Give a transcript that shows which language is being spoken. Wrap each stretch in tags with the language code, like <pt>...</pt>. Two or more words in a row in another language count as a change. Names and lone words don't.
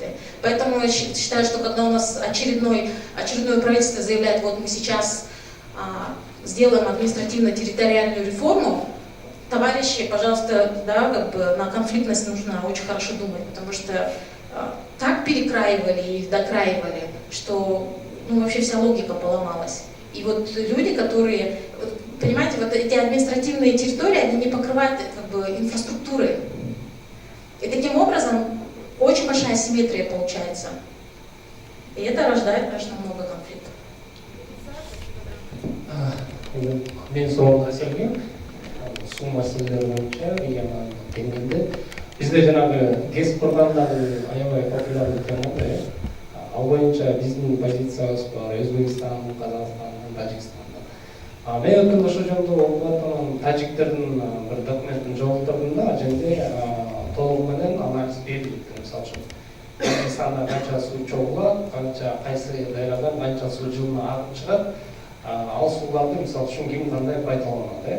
<ru>Поэтому я считаю, что когда у нас очередное правительство заявляет, мы сейчас сделаем административно-территориальную реформу, товарищи, пожалуйста, да, на конфликтность нужно очень хорошо думать, потому что так перекраивали и докраивали, что вообще вся логика поломалась. И люди, которые, понимаете, эти административные территории, они не покрывают инфраструктурой. И таким образом очень большая асимметрия получается. И это рождает, конечно, много конфликтов.</ru> <kk>Мен сол мәселеге су мәселелері бойынша регионал деңгейде бізде жаңағы ГЭС құрғандары аябай</kk> <ru>популярный тема</ru> <kk>да, ал бойынша біздің позициябыз бар Өзбекстан, Қазақстан, Тажикстанда.</kk> <ky>Мен өткенде ошол жөнүндө окуп тажиктердин бир документин жолтурдум да, ал жерде толук менен анализ берилди. Мисалы үчүн Тажикстанда канча суу чогулат, кайсы дайрадан канча суу жылына агып чыгат, ал сууларды мисалы үчүн ким кандай пайдаланат.</ky>